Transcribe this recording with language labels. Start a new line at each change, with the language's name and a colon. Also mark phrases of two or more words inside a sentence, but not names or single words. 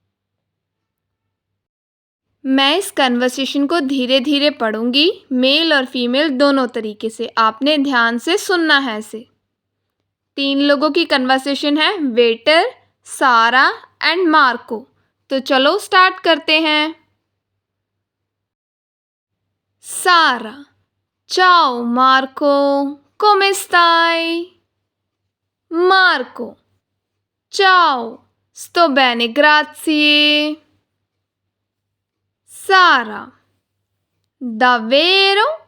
Hindi: मैं इस कन्वर्सेशन को धीरे धीरे पढ़ूंगी, मेल और फीमेल दोनों तरीके से। आपने ध्यान से सुनना है इसे। 3 लोगों की कन्वर्सेशन है, वेटर, सारा एंड मार्को। तो चलो स्टार्ट करते हैं। सारा:
Italian: ciao Marco, come stai? Marco: ciao, sto bene, grazie. Sara: davvero?